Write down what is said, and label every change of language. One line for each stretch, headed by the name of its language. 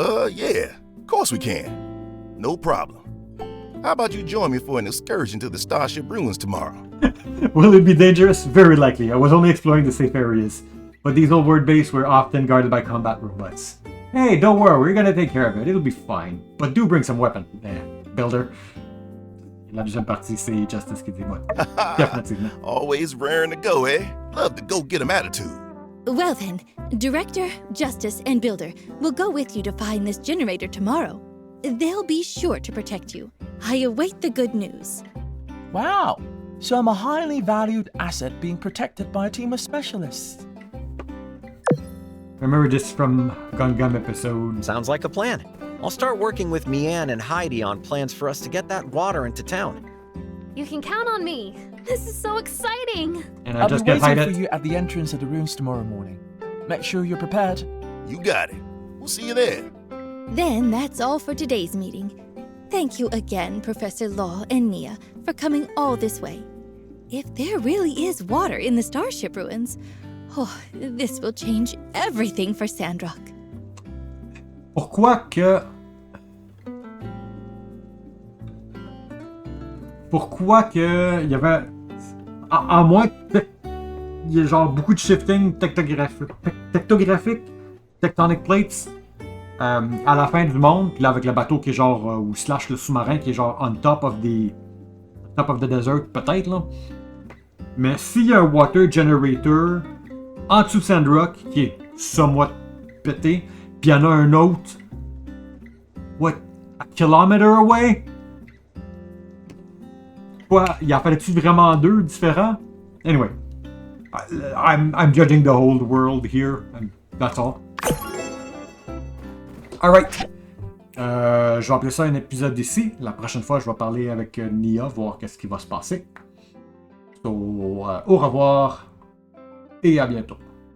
English: Yeah. Of course we can. No problem. How about you join me for an excursion to the Starship ruins tomorrow? Will it be dangerous? Very likely. I was only exploring the safe areas. But these old world bases were often guarded by combat robots. Hey, don't worry, we're gonna take care of it. It'll be fine. But do bring some weapon. Builder.
French: La deuxième partie, c'est Justice qui dit moi. Définitivement.
English: Always raring to go, eh? Love the go-get-'em attitude. Well then, Director, Justice, and Builder will go with you to find this generator tomorrow. They'll be sure to protect you. I await the good news. Wow. So I'm a highly valued asset being protected by a team of specialists. Remember this from Gungam episode. Sounds like a plan. I'll start working with Mian and Heidi on plans for us to get that water into town. You can count on me. This is so exciting. And I'll be waiting for you at the entrance of the rooms tomorrow morning. Make sure you're prepared. You got it. We'll see you there. Then that's all for today's meeting. Thank you again, Professor Law and Nia, for coming all this way. If there really is water in the Starship ruins, this will change everything for Sandrock.
French: Pourquoi que il y avait à moins il y a genre beaucoup de shifting tectographique,
English: tectonic plates
French: à la fin du monde, puis là avec le bateau qui est genre ou slash le sous-marin qui est genre
English: on top of the desert
French: peut-être là. Mais s'il y a un water generator en dessous de Sandrock qui est somewhat pété, puis il y en a un autre
English: a kilometer away?
French: Quoi? Il en fallait-tu vraiment deux différents?
English: Anyway, I'm judging the whole world here, and that's all. Alright.
French: Je vais appeler ça un épisode ici. La prochaine fois, je vais parler avec Nia, voir qu'est-ce qui va se passer. So, au revoir et à bientôt.